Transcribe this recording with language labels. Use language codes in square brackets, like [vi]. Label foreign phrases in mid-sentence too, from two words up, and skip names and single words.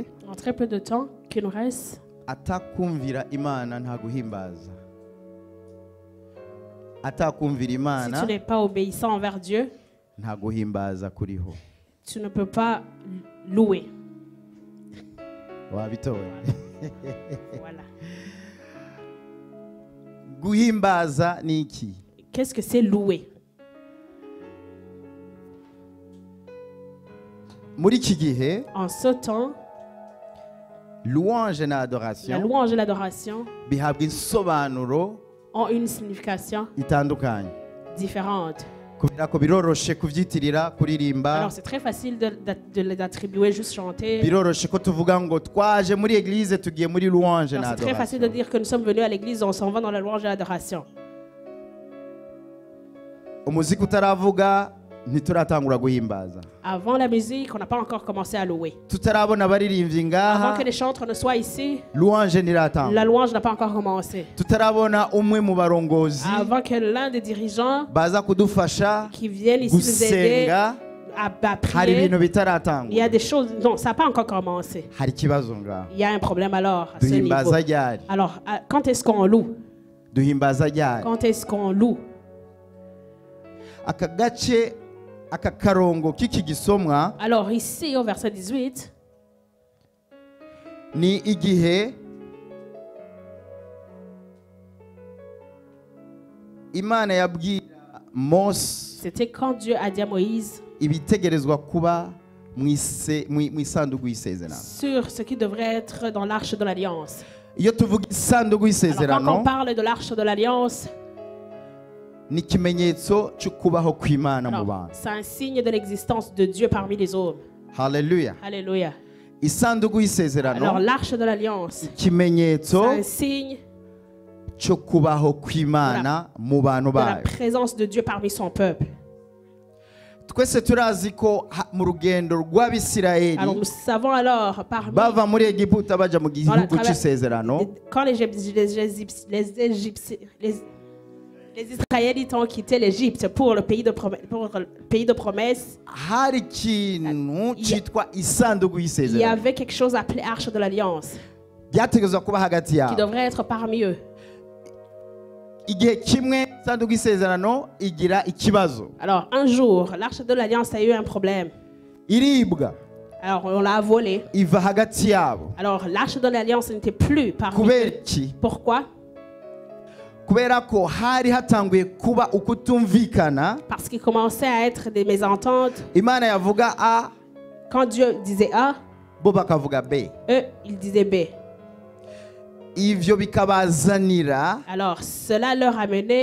[fr] En très peu de temps qu'il nous reste, [rn] atakumvira Imana nta guhimbaza. Atakumvira [fr] si [rn] Imana [fr] tu n'es pas obéissant envers Dieu, [rn] nta guhimbaza kuriho. [fr] tu ne peux pas louer. [rn] Wabitowe. [fr] Voilà. [rn] Guhimbaza ni iki? [fr] Qu'est-ce que c'est louer? [rn] Muri iki gihe [fr] En ce temps, [rn] louange na [fr] la [rn] adoration [fr] louange et l'adoration [rn] bihabwa insobanuro [fr] ont une signification [rn] itandukanye. [fr] différente. [rn] Kubera ko biroroshe kuvyitirira kuririmba, [fr] Alors c'est très facile de l'attribuer, juste chanter. [rn] biroroshe ko tuvuga ngo twaje muri église tugiye muri louange [fr] Alors [rn] na [fr] c'est très facile de [rn] adoration. [fr] dire que nous sommes venus à l'église, on s'en va dans la louange et l'adoration. [rn] Umuziki utaravuga ntituratangura guhimbaza. [fr] Avant la musique, on n'a pas encore commencé à louer. [rn] Tutarabona abaririmbyi [fr] Avant [rn] ngaha [fr] que les chantres ne soient ici, [rn] louange [fr] la [rn] ntiratangura. [fr] louange n'a pas encore commencé. [rn] Tutarabona umwe mu barongozi [fr] Avant que l'un des dirigeants [rn] baza kudufasha [fr] qui viennent ici nous aider [rn] gusenga, [fr] à [rn] hari [fr] prier, [rn] ibintu [fr] il y [rn] bitaratangura. [fr] a des choses... Non, ça n'a pas encore commencé. [rn] Hari ikibazo ngaha. [fr] Il y a un problème alors à ce niveau. [rn] Duhimbaza ryari? [fr] Alors, quand est-ce qu'on loue? [rn] Duhimbaza ryari? [fr] Quand est-ce qu'on loue? [rn] Aka gace aka karongo k'iki gisomwa [fr] Alors ici au verset 18, [rn] ni igihe Imana yabwira Mose [fr] c'était quand Dieu a dit à Moïse [rn] ibitegerezwa kuba mu isanduku y'isezerano. [fr] sur ce qui devrait être dans l'arche de l'alliance. [rn] Iyo tuvuga isanduku [fr] Alors quand [rn] y'isezerano [fr] on parle de l'arche de l'alliance, [rn] ni ikimenyetso cyo kubaho kw'Imana mu [fr] alors, [rn] bantu. [fr] c'est un signe de l'existence de Dieu parmi les hommes. [rn] Haleluya. [fr] Alléluia. [rn] Isanduku [fr] Alors [rn] y'isezerano [fr] l'arche de l'alliance, c'est [rn] ikimenyetso [fr] un signe [rn] cyo kubaho kw'Imana mu bantu [fr] de la [rn] bayo. [fr] présence de Dieu parmi son peuple. [rn] Twese turazi ko mu rugendo [fr] Alors [rn] rw'Abisirayeli [fr] nous savons alors parmi [rn] bava muri Egiputa baja mu gihugu c'isezerano, [fr] quand les Israélites ont quitté l'Égypte pour le pays de promesse, [rn] hari ikintu cyitwa isanduku [fr] il y [rn] y'isezerano [fr] avait quelque chose appelé Arche de l'Alliance [rn] byategezwa kuba hagati [fr] qui [rn] yabo. [fr] devrait être parmi eux. [rn] Igihe kimwe isanduku y'isezerano igira ikibazo, [fr] Alors un jour, l'Arche de l'Alliance a eu un problème. [rn] iribwa, [fr] Alors on l'a volée. [rn] iva hagati yabo. [fr] Alors l'Arche de l'Alliance n'était plus parmi [rn] Kubera [fr] eux. [rn] iki? [fr] Pourquoi? [rn] Kubera ko hari hatanguye kuba ukutumvikana. [fr] Parce qu'il commençait à être des mésententes. [rn] Imana yavuga A, [fr] Quand Dieu disait A, [rn] bo bakavuga B. [fr] eux, ils disaient B. [rn] Ivyo bikabazanira [fr] Alors cela leur a mené